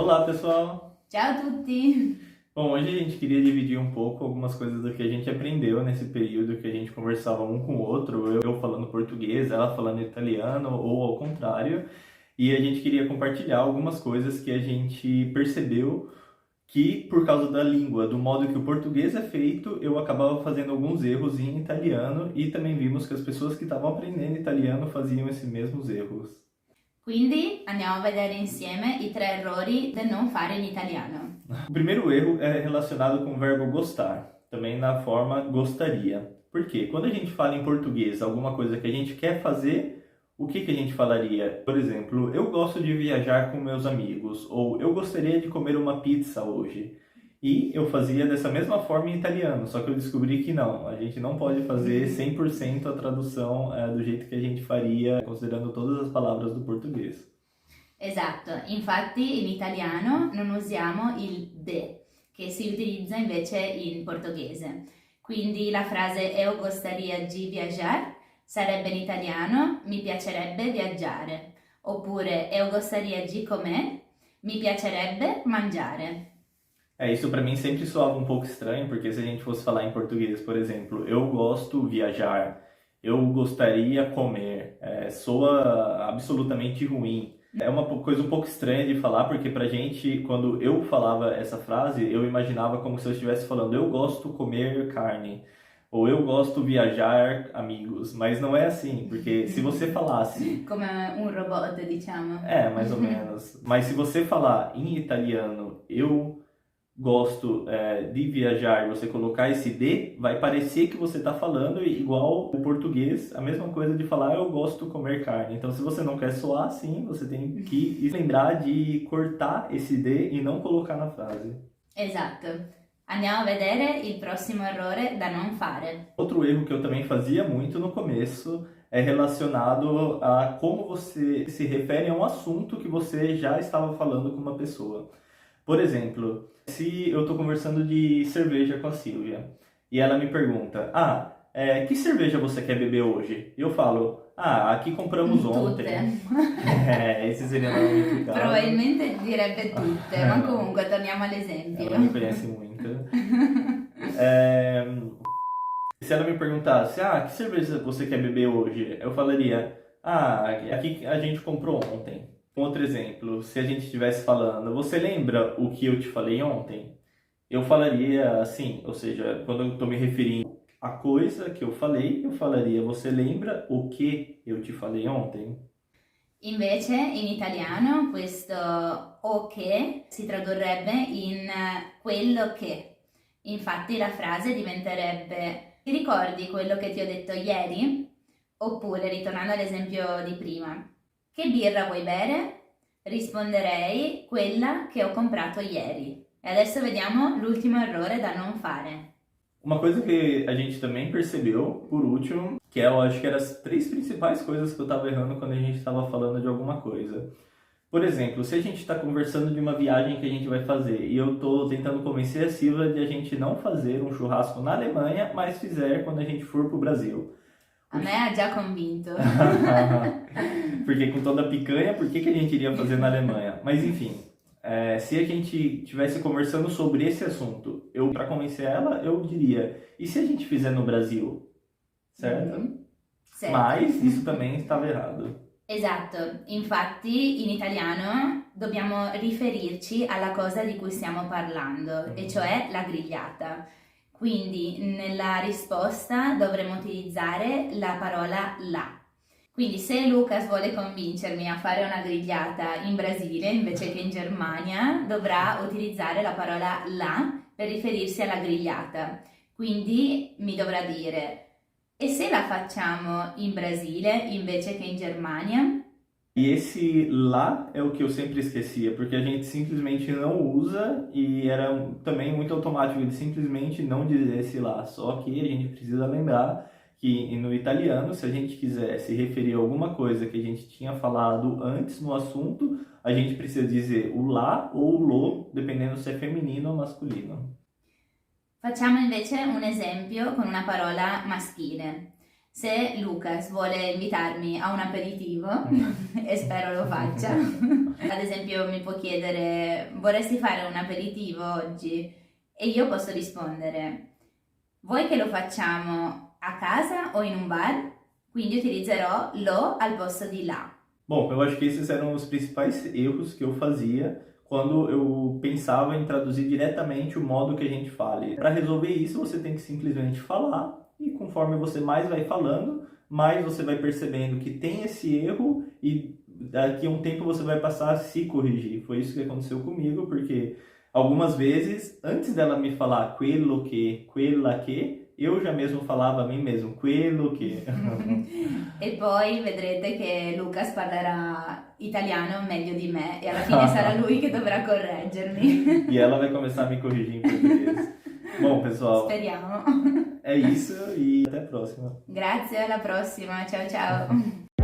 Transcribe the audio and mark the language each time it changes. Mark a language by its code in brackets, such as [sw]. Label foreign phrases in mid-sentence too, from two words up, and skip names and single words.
[pt] Olá, pessoal! [it] Ciao a tutti! [pt] Bom, hoje a gente queria dividir um pouco algumas coisas do que a gente aprendeu nesse período que a gente conversava um com o outro, eu falando português, ela falando italiano ou ao contrário, e a gente queria compartilhar algumas coisas que a gente percebeu que, por causa da língua, do modo que o português é feito, eu acabava fazendo alguns erros em italiano e também vimos que as pessoas que estavam aprendendo italiano faziam esses mesmos erros. [it] Quindi andiamo a vedere insieme i 3 errori del non fare in italiano. [pt] O primeiro erro é relacionado com o verbo gostar, também na forma gostaria. Por quê? Quando a gente fala em português alguma coisa que a gente quer fazer, o que a gente falaria? Por exemplo, eu gosto de viajar com meus amigos, ou eu gostaria de comer uma pizza hoje. E eu fazia dessa mesma forma em italiano, só que eu descobri que não, a gente não pode fazer 100% a tradução do jeito que a gente faria, considerando todas as palavras do português. [it] Esatto, infatti in italiano non usiamo il de, che si utilizza invece in portoghese. Quindi la frase [pt] eu gostaria di viajar [it] sarebbe in italiano mi piacerebbe viaggiare, oppure [pt] eu gostaria di comer, [it] mi piacerebbe mangiare. [pt] Isso para mim sempre soava um pouco estranho, porque se a gente fosse falar em português, por exemplo, eu gosto viajar, eu gostaria comer, soa absolutamente ruim. É uma coisa um pouco estranha de falar, porque pra gente, quando eu falava essa frase, eu imaginava como se eu estivesse falando eu gosto comer carne, ou eu gosto viajar amigos, mas não é assim, porque se você falasse... [it] Come un robot, diciamo. [pt] Mais ou menos. Mas se você falar em italiano, eu gosto de viajar, e você colocar esse de, vai parecer que você está falando igual o português, a mesma coisa de falar eu gosto de comer carne. Então, se você não quer soar assim, você tem que lembrar de cortar esse de e não colocar na frase. [it] Esatto. Andiamo a vedere il prossimo errore da non fare. [pt] Outro erro que eu também fazia muito no começo é relacionado a como você se refere a um assunto que você já estava falando com uma pessoa. Por exemplo, se eu estou conversando de cerveja com a Silvia e ela me pergunta, que cerveja você quer beber hoje? E eu falo, aqui compramos ontem. Esse seria normalmente o caso. [it] Probabilmente direbbe tutte, ma comunque torniamo all'esempio. [pt] Ela me conhece muito. Se ela me perguntasse, que cerveja você quer beber hoje? Eu falaria, aqui a gente comprou ontem. Outro exemplo, se a gente estivesse falando, você lembra o que eu te falei ontem? Eu falaria assim, ou seja, quando eu estou me referindo à coisa que eu falei, eu falaria, você lembra o que eu te falei ontem? [it] Invece in italiano questo [pt] o che [it] si tradurrebbe in quello che. Infatti la frase diventerebbe ti ricordi quello che ti ho detto ieri? Oppure, ritornando all'esempio di prima, che birra vuoi bere? Risponderei quella che ho comprato ieri. E adesso vediamo l'ultimo errore da non fare. [pt] Uma coisa que a gente também percebeu, por último, que eu acho que eram as 3 principais coisas que eu estava errando quando a gente estava falando de alguma coisa. Por exemplo, se a gente está conversando de uma viagem que a gente vai fazer e eu estou tentando convencer a Silvia de a gente não fazer um churrasco na Alemanha, mas fizer quando a gente for para o Brasil. [it] A me ha già convinto. [pt] Porque com toda a picanha, por que a gente iria fazer na Alemanha? Mas enfim, se a gente estivesse conversando sobre esse assunto, para convencer ela, eu diria, e se a gente fizer no Brasil? Certo? Certo. Mas isso também estava errado. [it] Esatto, infatti in italiano dobbiamo riferirci alla cosa di cui stiamo parlando, e cioè la grigliata. Quindi nella risposta dovremo utilizzare la parola la. Quindi se Lucas vuole convincermi a fare una grigliata in Brasile invece che in Germania, dovrà utilizzare la parola la per riferirsi alla grigliata. Quindi mi dovrà dire e se la facciamo in Brasile invece che in Germania? [pt] E esse lá é o que eu sempre esquecia, porque a gente simplesmente não usa e era também muito automático de simplesmente não dizer esse lá. Só que a gente precisa lembrar que no italiano, se a gente quiser se referir a alguma coisa que a gente tinha falado antes no assunto, a gente precisa dizer o lá ou o lo, dependendo se é feminino ou masculino. [it] Facciamo invece un esempio con una parola maschile. Se Lucas vuole invitarmi a un aperitivo, e spero lo faccia, ad esempio mi può chiedere vorresti fare un aperitivo oggi? E io posso rispondere vuoi che lo facciamo a casa o in un bar? Quindi utilizzerò lo al posto di lá. [pt] Bom, eu acho que esses eram os principais erros que eu fazia quando eu pensava em traduzir diretamente o modo que a gente fale. Para resolver isso, você tem que simplesmente falar e conforme você mais vai falando, mais você vai percebendo que tem esse erro e daqui a um tempo você vai passar a se corrigir. Foi isso que aconteceu comigo, porque algumas vezes, antes dela me falar [it] quello que, quella que, [pt] eu já mesmo falava a mim mesmo, [it] quello que. E poi vedrete che Lucas parlerà italiano meglio di me e alla fine sarà lui che dovrà correggermi. [pt] E ela vai começar a me corrigir em português. Bom, pessoal, [it] Speriamo. [pt] é isso e até a próxima. [it] Grazie, alla prossima. Ciao ciao.